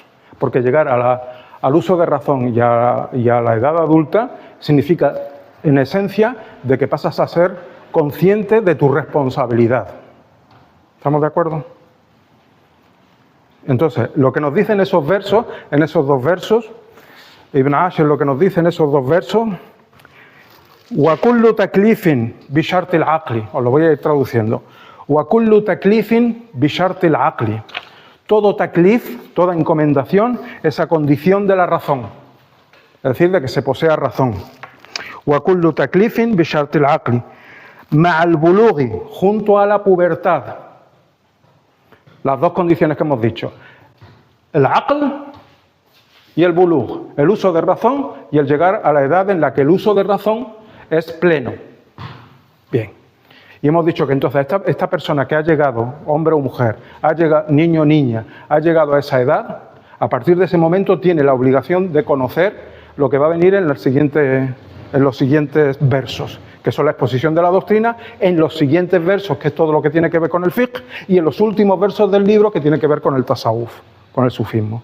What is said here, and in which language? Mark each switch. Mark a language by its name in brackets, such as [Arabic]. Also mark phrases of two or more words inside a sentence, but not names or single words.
[Spanish] Porque llegar al uso de razón y a la edad adulta significa, en esencia, de que pasas a ser consciente de tu responsabilidad. ¿Estamos de acuerdo? Entonces, lo que nos dicen esos versos, en esos dos versos, Ibn Ashir lo que nos dice en esos dos versos, [Arabic] وَكُلُّ تَكْلِيفٍ بِشَرْطِ الْعَقْلِ, [Spanish] os lo voy a ir traduciendo. [Arabic] وَكُلُّ تَكْلِيفٍ بِشَرْطِ الْعَقْلِ. [Spanish] Todo taklif, toda encomendación, es a condición de la razón. Es decir, de que se posea razón. [Arabic] وَكُلُّ تَكْلِيفٍ بِشَرْطِ الْعَقْلِ مَعَ الْبُلُوغِ, [Spanish] junto a la pubertad. Las dos condiciones que hemos dicho. El aql y el bulugh. El uso de razón y el llegar a la edad en la que el uso de razón es pleno. Bien. Y hemos dicho que entonces esta persona que ha llegado, hombre o mujer, niño o niña, ha llegado a esa edad, a partir de ese momento tiene la obligación de conocer lo que va a venir en los siguientes versos, que son la exposición de la doctrina, en los siguientes versos, que es todo lo que tiene que ver con el fiqh, y en los últimos versos del libro, que tiene que ver con el tasawuf, con el sufismo.